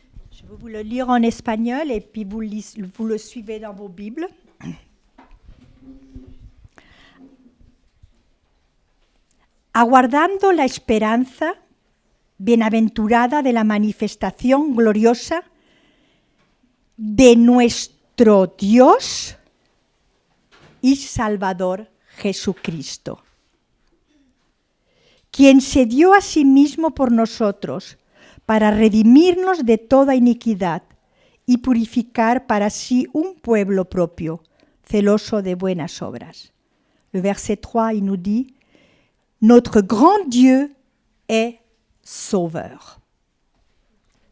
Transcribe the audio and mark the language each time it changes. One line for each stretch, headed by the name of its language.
French: Je vais vous le lire en espagnol et puis vous le suivez dans vos Bibles.
Spanish: Aguardando la esperanza bienaventurada de la manifestación gloriosa de nuestro Dios y Salvador Jesucristo, quien se dio a sí mismo por nosotros para redimirnos de toda iniquidad y purificar para sí un pueblo propio, celoso de buenas obras.
French: Le verset 3, il nous dit « Notre grand Dieu est sauveur ».